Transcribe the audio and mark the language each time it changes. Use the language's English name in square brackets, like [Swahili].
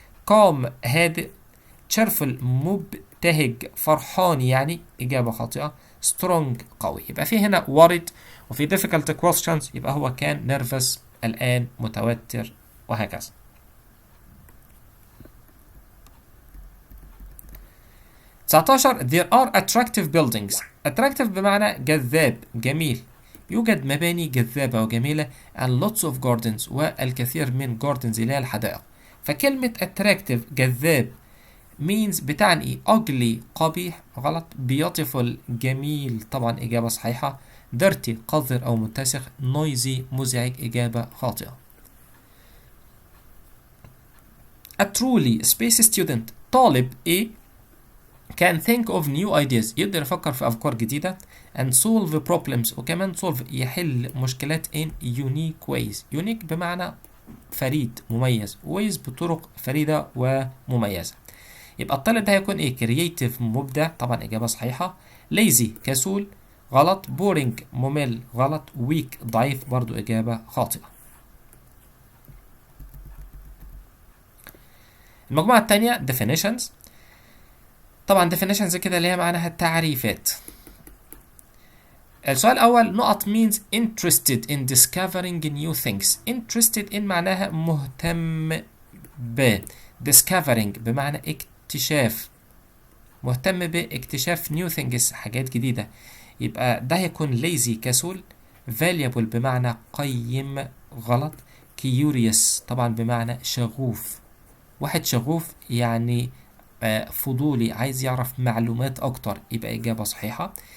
[Arabic] calm هادئ، cheerful مبتهج فرحان يعني، إجابة خاطئة. strong قوي، يبقى في هنا worried وفي difficult questions، يبقى هو كان nervous الآن متوتر، وهكذا. [English] 19 there are attractive buildings. [Arabic] attractive بمعنى جذاب جميل، يوجد مباني جذابة وجميلة [English] and lots of gardens [Arabic] والكثير من gardens اللي هي الحدائق. فكلمة attractive جذاب means بتعني ايه؟ ugly قبيح غلط، beautiful جميل طبعا إجابة صحيحة، dirty قذر أو متسخ، noisy مزعج، إجابة خاطئة. [English] a truly space student [Arabic] طالب ايه؟ [English] can think of new ideas [Arabic] يقدر يفكر في أفكار جديدة [English] and solve problems [Arabic] وكمان [English] solve [Arabic] يحل مشكلات [English] in unique ways. [Arabic] unique بمعنى فريد مميز، ways بطرق فريدة ومميزة. يبقى الطالب ده هيكون ايه؟ creative مبدع طبعا إجابة صحيحة، lazy كسول غلط، boring ممل غلط، weak ضعيف برضو إجابة خاطئة. المجموعة الثانية definitions. طبعا definitions كده اللي هي معناها التعريفات. السؤال الأول نقط [English] means interested in discovering new things. [Arabic] interested in معناها مهتم ب، discovering بمعنى اكتشاف، مهتم باكتشاف new things حاجات جديدة، يبقى ده هيكون lazy كسول، valuable بمعنى قيم غلط، curious طبعا بمعنى شغوف، واحد شغوف يعني فضولي عايز يعرف معلومات أكتر، يبقى إجابة صحيحة.